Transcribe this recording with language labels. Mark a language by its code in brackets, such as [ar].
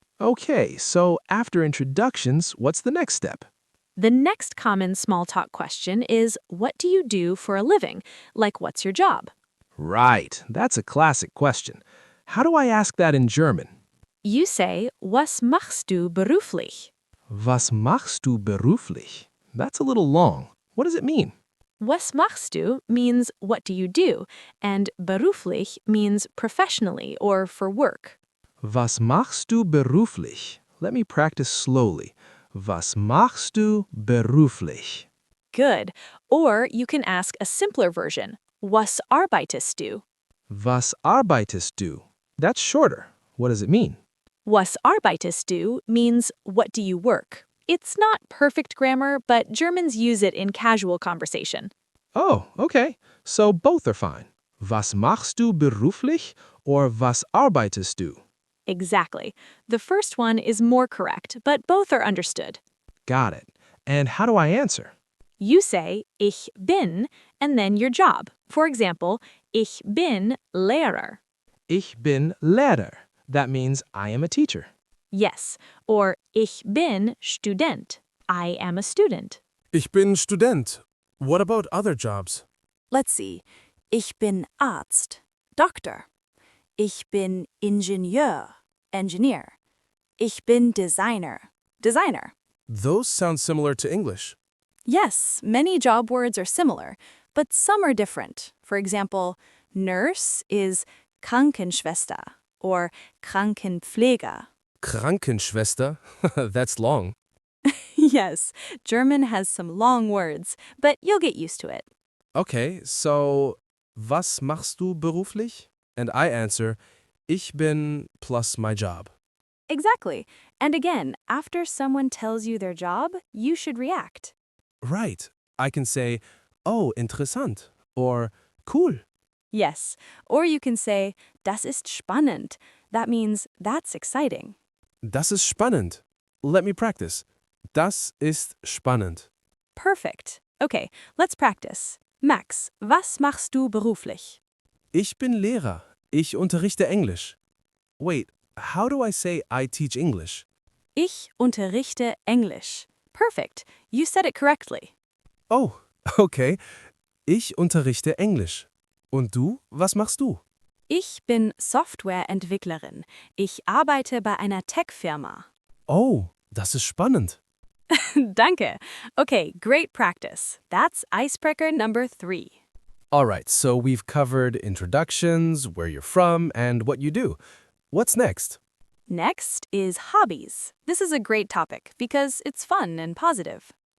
[en] Okay, so after introductions, what's the next step? The next common small talk question is, what do you do for a living? Like, what's your job? Right, that's a classic question. How do I ask that in German? You say, [de] was machst du beruflich? Was machst du beruflich? [en] That's a little long. What does it mean? [de] Was machst du [en] means what do you do, and beruflich means professionally or for work. [de] Was machst du beruflich? [en] Let me practice slowly. [de] Was machst du beruflich? [en] Good. Or you can ask a simpler version, [de] was arbeitest du? Was arbeitest du? [en] That's shorter. What does it mean? [de] Was arbeitest du [en] means what do you work? It's not perfect grammar, but Germans use it in casual conversation. Oh, okay. So both are fine. [de] Was machst du beruflich [en] or [de] was arbeitest du? [en] Exactly. The first one is more correct, but both are understood. Got it. And how do I answer? You say, [de] ich bin, [en] and then your job. For example, [de] ich bin Lehrer. Ich bin Lehrer. [en] That means I am a teacher. Yes. Or [de] ich bin Student. [en] I am a student. [de] Ich bin Student. [en] What about other jobs? Let's see. [de] Ich bin Arzt, Doctor. Ich bin Ingenieur, Engineer. Ich bin Designer, Designer. [en] Those sound similar to English. Yes, many job words are similar, but some are different. For example, nurse is Krankenschwester or Krankenpfleger. Krankenschwester? That's long. Yes, German has some long words, but you'll get used to it. [de] Okay, so was machst du beruflich? [en] And I answer, [de] ich bin [en] plus my job. Exactly. And again, after someone tells you their job, you should react. Right. I can say, [de] oh, interessant, [en] or cool. Yes. Or you can say, [de] das ist spannend. [en] That means that's exciting. [de] Das ist spannend. [en] Let me practice. [de] Das ist spannend. [en] Perfect. Okay, let's practice. [de] Max, was machst du beruflich? Ich bin Lehrer. Ich unterrichte Englisch. [en] Wait, how do I say I teach English? [de] Ich unterrichte Englisch. [en] Perfect. You said it correctly. Oh, okay. [de] Ich unterrichte Englisch. Und du, was machst du? Ich bin Softwareentwicklerin. Ich arbeite bei einer Tech-Firma. Oh, das ist spannend. [en] Danke. Okay, great practice. That's icebreaker number 3. All right, so we've covered introductions, where you're from, and what you do. What's next? Next is hobbies. This is a great topic because it's fun and positive.